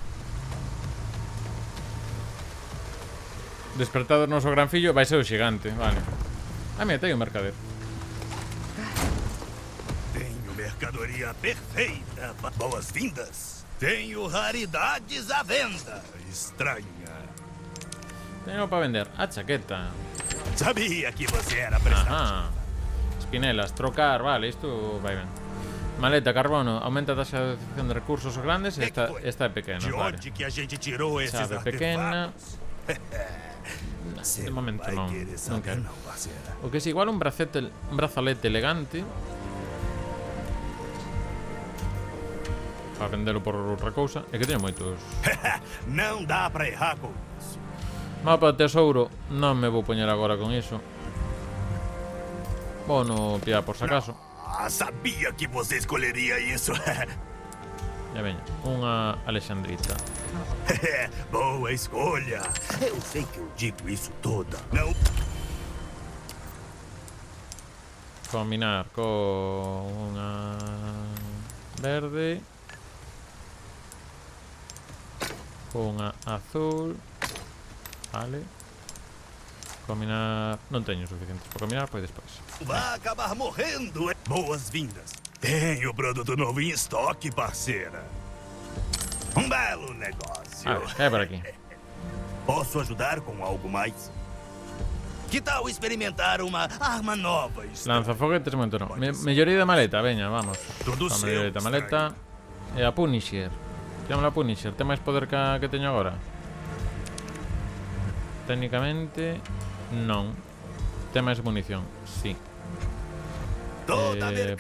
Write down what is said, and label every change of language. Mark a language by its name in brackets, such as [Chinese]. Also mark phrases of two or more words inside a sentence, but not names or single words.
[Galician] Despertado noso gran fillo. Vai ser o xigante, vale. Ah, mira, tem o mercader. [Portuguese] Tenho mercadoria perfeita. Boas-vindas. Tenho raridades à venda. Estranha. [Galician] Tenho para vender a chaqueta. [Portuguese] Sabia que você era prestátil. [Galician] Ajá. Espinelas, trocar, vale, isto vai ben. Maleta, carbono, aumenta a taxa de adquisición de recursos grandes. Esta é pequena, [Portuguese] De [Galician] vale. [Portuguese] onde que a gente tirou esses [Galician] Chave pequena. [Portuguese] artefatos? [Galician] De momento [Portuguese] Vai [Galician] non, [Portuguese] querer [Galician] non [Portuguese] saber, [Galician] quero. [Portuguese] não, parceira. [Galician] O que é igual un brazalete elegante. Para vendelo por outra cousa. É que teño moitos. [Portuguese] Não dá pra errar com isso. [Galician] Mapa de tesouro. Non me vou poñer agora con iso. Vou no pillar por si acaso. [Portuguese] Ah, sabia que você escolheria isso. [Galician] Ya veña. Unha alexandrita. [Portuguese] Boa escolha. Eu sei que eu digo isso toda. Não. [Galician] Combinar con unha verde. Con unha azul. Vale. Combinar... Non teño suficientes para combinar, pois despois. [Portuguese] Vai acabar morrendo. Boas-vindas. Tenho produto novo em estoque, parceira. Um belo negócio. [Galician] É por aquí. [Portuguese] Posso ajudar com algo mais? Que tal experimentar uma arma nova? [Galician] Lanzafoguetes, momento non. Melloría de maleta, veña, vamos. [Portuguese] Todo [Galician] A [Portuguese] seu, [Galician] melloría de maleta. E a Punisher. Chámala Punisher. Ten máis poder que teño agora? Técnicamente, non. Ten máis munición, sí. [Portuguese] Toda a mercadoria